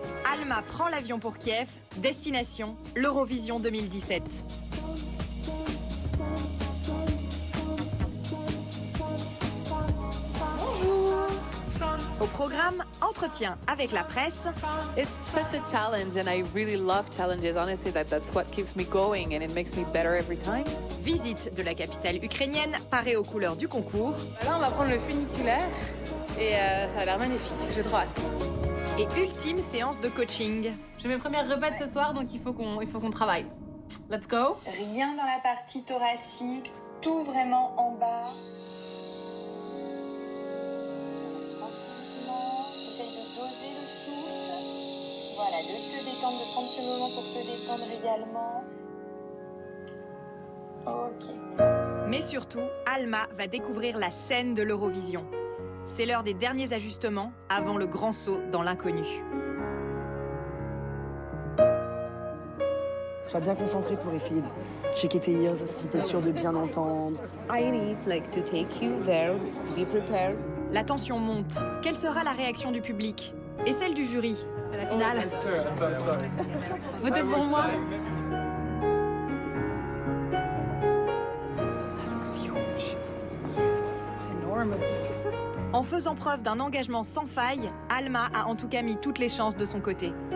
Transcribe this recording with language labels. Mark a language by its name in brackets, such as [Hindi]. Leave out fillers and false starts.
[French] Alma prend l'avion pour Kiev, destination l'Eurovision 2017. Au programme, entretien avec la presse. [English] It's such a challenge and I really love challenges. Honestly, that's what keeps me going and it makes me better every time. [French] Visite de la capitale ukrainienne, parée aux couleurs du concours. Là, on va prendre le funiculaire et ça a l'air magnifique. J'ai trop hâte. Et ultime séance de coaching. J'ai mes premières répètes ce soir, donc il faut qu'on travaille. [English] Let's go. [French] Rien dans la partie thoracique, tout vraiment en bas. Essaye de doser le souffle. Voilà, de te détendre, de prendre ce moment pour te détendre également. Ok. Mais surtout, Alma va découvrir la scène de l'Eurovision. C'est l'heure des derniers ajustements avant le grand saut dans l'inconnu. Sois bien concentré pour essayer de checker tes ears, si t'es sûr de bien entendre. [English] I need to take you there, be prepared. [French] La tension monte. Quelle sera la réaction du public et celle du jury? C'est la finale. Votez pour moi. En faisant preuve d'un engagement sans faille, Alma a en tout cas mis toutes les chances de son côté.